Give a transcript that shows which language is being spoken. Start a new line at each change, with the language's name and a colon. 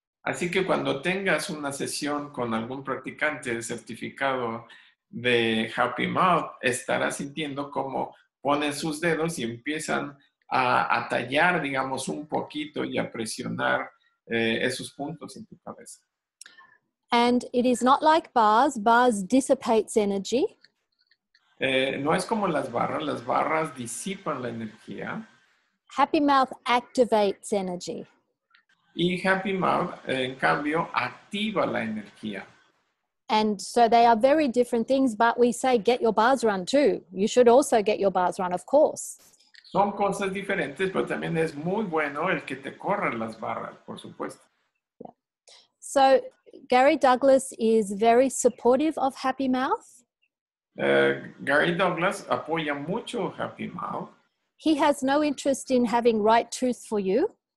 Spanish: Así que cuando tengas una sesión con algún practicante certificado de Happy Mouth, estarás sintiendo cómo ponen sus dedos y empiezan a tallar, digamos, un poquito y a presionar esos puntos en tu cabeza.
English: And it is not like bars. Bars dissipates energy.
Spanish: No es como las barras disipan la energía.
English: Happy mouth activates energy.
Spanish: Y Happy Mouth, en cambio, activa la energía.
English: And so they are very different things, but we say get your bars run too. You should also get your bars run, of course.
Spanish: Son cosas diferentes, pero también es muy bueno el que te corran las barras, por supuesto.
English: Yeah. So Gary Douglas is very supportive of Happy Mouth.
Spanish: Gary Douglas apoya mucho Happy Mouth.
English: He has no interest in having right truth for you.